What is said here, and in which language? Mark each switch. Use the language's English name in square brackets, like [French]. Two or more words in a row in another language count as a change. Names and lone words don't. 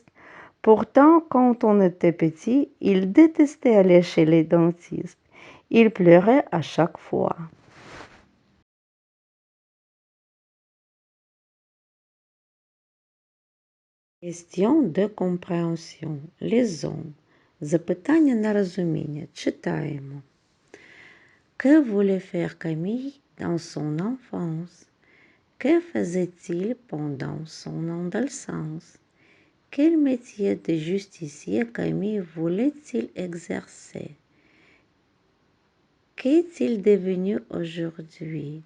[French] Pourtant, quand on était petit, il détestait aller chez les dentistes. Il pleurait à chaque fois. Question de compréhension. Lisons. [Ukrainian] Запитання на розуміння. Читаємо. [French] Que voulait faire Camille dans son enfance? Que faisait-il pendant son adolescence? Quel métier de justicier Camille voulait-il exercer? Qu'est-il devenu aujourd'hui?